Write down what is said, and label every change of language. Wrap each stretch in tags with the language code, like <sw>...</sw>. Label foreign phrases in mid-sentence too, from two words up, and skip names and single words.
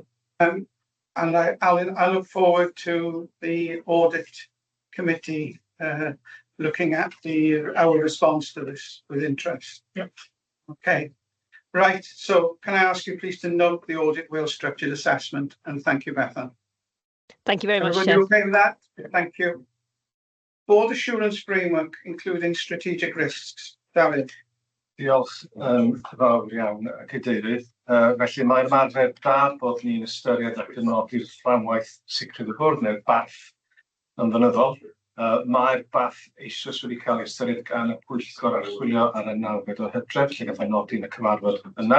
<en>And I look forward to the audit committee looking at our response to this with interest. Yep. Okay. Right. So can I ask you please to note the Audit Wales structured assessment, and thank you, Bethan. Thank you very much, Everybody Chair. okay with that? Thank you. Board assurance framework, including strategic risks. David.</en> <cy>Diolch fawr iawn, Cadeirydd. Felly mae'r ymarfer da bod ni'n ystyried ac yn nodi'r fframwaith sicrwydd y bwrdd neu'r BAF yn ddynyddol. Mae'r BAF eisoes wedi cael ei ystyried gan y Pwyllgor Archwilio ar y 9 o Hydref, lle gallai nodi yn y cyfarfod yna.</cy>